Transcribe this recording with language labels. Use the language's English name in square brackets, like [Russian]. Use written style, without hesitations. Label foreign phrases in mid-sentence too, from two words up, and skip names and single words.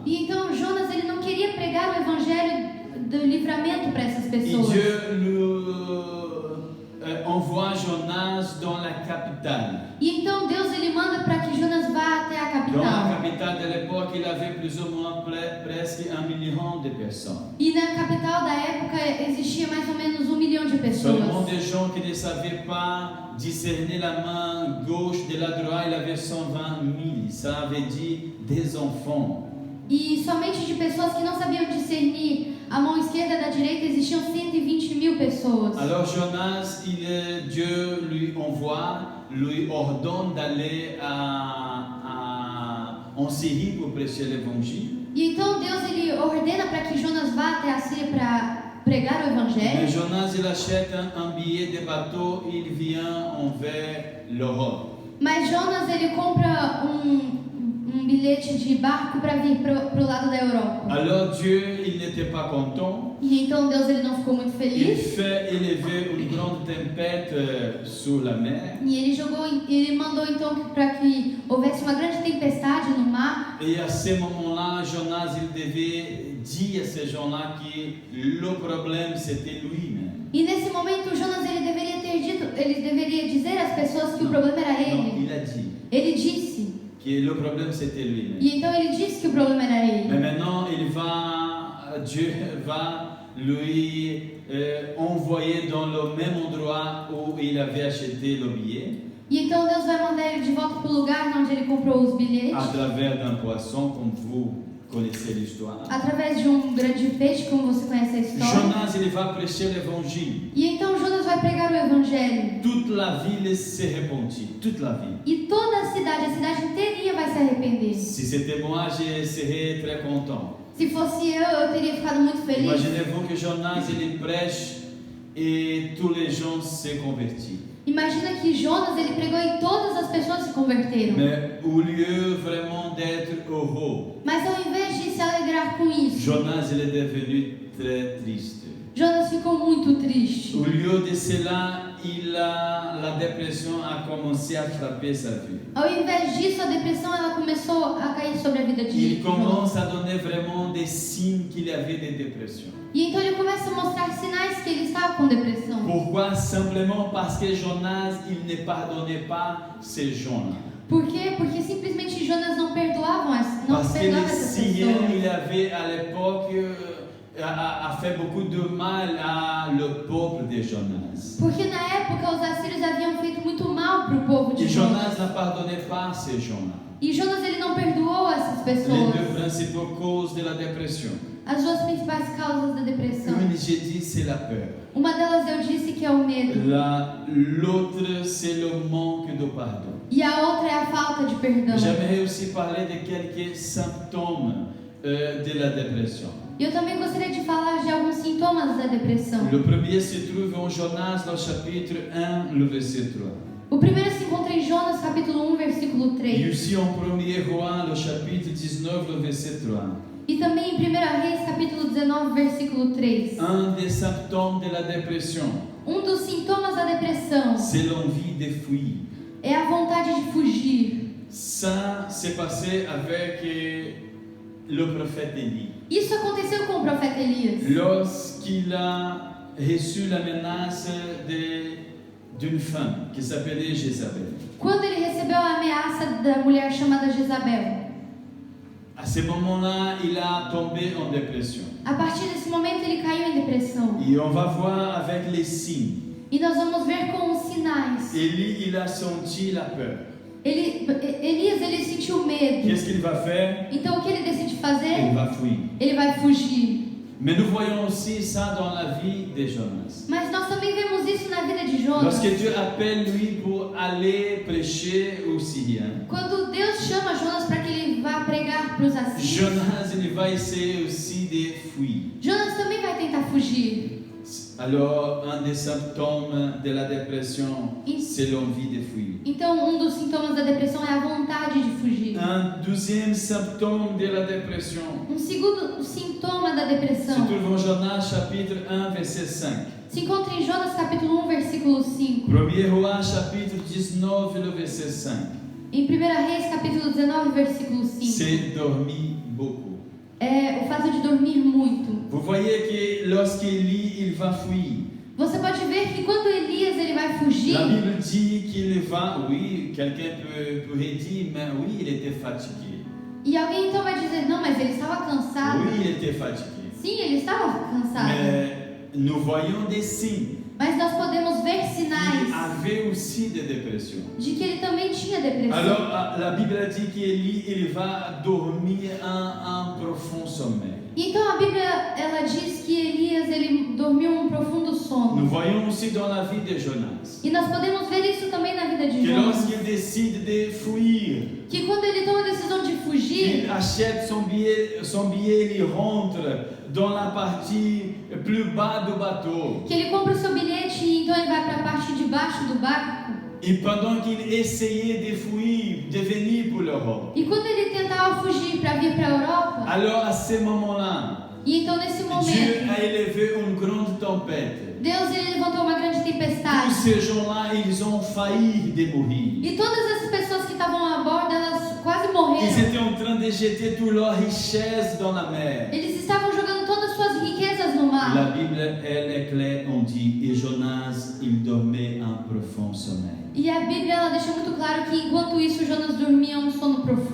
[Portuguese] E então Jonas ele não queria pregar o evangelho do livramento para essas [French] Et [Portuguese] pessoas. [French] Dieu lui envoie Jonas dans la capitale. [Portuguese] E então Deus ele manda para que Jonas vá até a [French] Dans la [Portuguese] capital. [French] capitale de l'époque, il avait plus ou moins presque 1 million de personnes. [Portuguese] E na capital da época existia mais ou menos 1 milhão de [French] Seulement [Portuguese] pessoas. [French] des gens qui ne savaient pas discerner la main gauche de la droite, il avait 120 000. Ça avait dit des enfants. [Portuguese] E somente de pessoas que não sabiam discernir a mão esquerda da direita existiam 120 mil pessoas. [French] Alors Jonas, Dieu lui envoie, lui ordonne d'aller en Syrie pour prêcher l'évangile. [Portuguese] E então Deus ele ordena para que Jonas vá até a Síria para pregar o [French] Mais [Portuguese] evangelho. [French] Jonas, il achète un billet de bateau, il vient envers l'Europe. [Portuguese] Mas Jonas ele compra um bilhete de barco para vir para o lado da Europa. [French] Alors Dieu, il n'était pas content. [Portuguese] E então Deus ele não ficou muito [French] Il [Portuguese] feliz. [French] fait élever une grande tempête sur la mer. [Portuguese] E ele mandou então para que houvesse uma grande tempestade no mar. [French] Et à ce moment-là, Jonas, il devait dire à ces gens-là que le problème, c'était lui-même. [Portuguese] E nesse momento Jonas ele deveria dizer às pessoas que o problema era [French] Non, [Portuguese] ele. [French] il a dit [Portuguese] Ele disse. [French] que le problème, c'était lui-même. [Portuguese] E então ele disse que o problema era [French] Mais [Portuguese] ele. [French] maintenant, Dieu va lui envoyer dans le même endroit où il avait acheté le billet, [Portuguese] E então Deus vai mandar ele de volta para o lugar onde ele comprou os [French] à [Portuguese] bilhetes, [French] travers d'un poisson, comme vous connaissez l'histoire. [Portuguese] através de um grande peixe, como você conhece a história. [French] Jonas, il va prêcher l'évangile. [Portuguese] E então Jonas vai pregar o evangelho. [French] Toute la ville s'est répandue, toute la ville. [Portuguese] E toda a cidade inteirinha vai se arrepender. [French] Si c'était moi, je serais très content. [Portuguese] Se fosse eu teria ficado muito feliz. [French] Imaginez-vous que Jonas, il prêche et tous les gens se convertissent. [Portuguese] Imagina que Jonas ele pregou e todas as pessoas se converteram. [French] Mais au lieu vraiment d'être heureux, [Portuguese] Mas ao invés de se alegrar com isso, [French] Jonas, il est devenu très triste. [Portuguese] Jonas ficou muito triste. [French] Au lieu de cela, la dépression a commencé à frapper sa vie. [Portuguese] Ao invés disso, a depressão ela começou a cair sobre a vida de [French] Il [Portuguese] Jonas. [French] commence à donner vraiment des signes qu'il y avait de dépression. [Portuguese] E então ele começa a mostrar sinais que ele estava com depressão. [French] Pourquoi? Simplement parce que Jonas, il ne pardonnait pas ces gens-là. [Portuguese] Por quê? Porque simplesmente Jonas não perdoava [French] Parce que les [Portuguese] essas [French] Syriens, [Portuguese] pessoas. [French] il avait à l'époque a fait beaucoup de mal à le peuple de Jonas. [Portuguese] Porque na época os assírios haviam feito muito mal para o povo de [French] Et Jonas [Portuguese] Jonas. [French] ne pardonnait pas ces gens-là. [Portuguese] E Jonas ele não perdoou essas [French] Les [Portuguese] pessoas. [French] deux principales causes de la dépression. [Portuguese] As duas principais causas da depressão. [French] Une j'ai dit c'est la peur. [Portuguese] Uma delas eu disse que é o medo. [French] L'autre, c'est le manque de pardon. [Portuguese] E a outra é a falta de perdão. [French] J'aimerais aussi parler de quelques symptômes de la dépression. [Portuguese] E eu também gostaria de falar de alguns sintomas da depressão. [French] Le premier se trouve en Jonas, dans le chapitre 1, le verset 3. [Portuguese] O primeiro se encontra em Jonas, capítulo 1, versículo [French] Et [Portuguese] 3. [French] aussi en 1er Roi, le chapitre 19, le verset 3. [Portuguese] E também em 1 Reis, capítulo 19, versículo 3. [French] Un des symptômes de la dépression, [Portuguese] Um dos sintomas da depressão [French] c'est l'envie de fuir. [Portuguese] é a vontade de fugir. [French] Ça s'est passé avec le prophète Élie. [Portuguese] Isso aconteceu com o profeta Elias. [French] Lorsqu'il a reçu la menace d'une femme qui s'appelait Jézabel. [Portuguese] Quando ele recebeu a ameaça da mulher chamada Jezabel. [French] À ce moment-là, il a tombé en dépression. [Portuguese] A partir desse momento ele caiu em depressão. [French] Et on va voir avec les signes. [Portuguese] E nós vamos ver com os sinais. [French] Élie, il a senti la peur. [Portuguese] Elias, ele sentiu medo. [French] Qu'est-ce qu'il va faire? [Portuguese] Então o que ele decide [French] Il [Portuguese] fazer? [French] va fuir. [Portuguese] Ele vai fugir. [French] Mais nous voyons aussi ça dans la vie de Jonas. [Portuguese] Mas nós também vemos isso na vida de Jonas. [French] Lorsque Dieu appelle lui pour aller prêcher aux Syriens, [Portuguese] Quando Deus chama Jonas para que ele vá pregar para os assírios, [French] Jonas il va essayer aussi de fuir. [Portuguese] Jonas também vai tentar fugir. [French] Alors, un des symptômes de la dépression, c'est l'envie de fuir. [Portuguese] Então, um dos sintomas da depressão é a vontade de fugir. [French] Un deuxième symptôme de la dépression [Portuguese] Um segundo sintoma da [French] se [Portuguese] depressão [French] trouve en Jonas chapitre 1 verset 5. [Portuguese] se encontra em Jonas capítulo 1, versículo 5. [French] 1er Roi chapitre 19 le verset 5. [Portuguese] Em 1 Reis capítulo 19, versículo 5. [French] C'est dormir beaucoup. [Portuguese] É o fato de dormir muito. [French] Vous voyez que lorsqu'Élie il va fuir, [Portuguese] Você pode ver que quando Elias ele vai fugir, [French] la Bible dit qu'il va, oui, quelqu'un pourrait dire, mais oui, il était fatigué. [Portuguese] e alguém então vai dizer, não, mas ele estava cansado. [French] Oui, il était fatigué. [Portuguese] Sim, ele estava cansado. [French] Mais nous voyons des signes [Portuguese] Mas nós podemos ver [French] qu'il [Portuguese] sinais [French] avait aussi de dépression. [Portuguese] de que ele também tinha depressão. [French] Alors, la Bible dit qu'Élie, il va dormir un profond sommeil. [Portuguese] Então a Bíblia ela diz que Elias ele dormiu um profundo [French] Nous [Portuguese] sono. [French] voyons aussi dans la vie de Jonas [Portuguese] E nós podemos ver isso também na vida de [French] que [Portuguese] Jonas. [French] lorsqu'il décide de fuir, [Portuguese] Que quando ele toma a decisão de [French] il [Portuguese] fugir, [French] achète son billet, il rentre dans la partie plus bas du bateau. [Portuguese] que ele compra o seu bilhete e então ele vai para a parte de baixo do barco. [French] Et pendant qu'il essayait de fuir, de venir pour l'Europe, [Portuguese] E quando ele tentava fugir para vir para a Europa, [French] alors à ce moment-là, [Portuguese] e então nesse [French] Dieu [Portuguese] momento, [French] a élevé une grande tempête. [Portuguese] Deus ele levantou uma grande [French] Tous [Portuguese] tempestade. [French] ces gens-là, ils ont failli de mourir. [Portuguese] E todas essas pessoas que estavam a bordo, elas quase [French] Ils [Portuguese] morreram. [French] étaient en train de jeter toute leur richesse dans la mer. [Portuguese] Eles estavam jogando todas as suas riquezas no [French] La [Portuguese] mar. [French] Bible, elle est claire, on dit, et Jonas, il dormait un profond sommeil. [Portuguese] E a Bíblia ela deixa muito claro que enquanto isso Jonas dormia um sono profundo.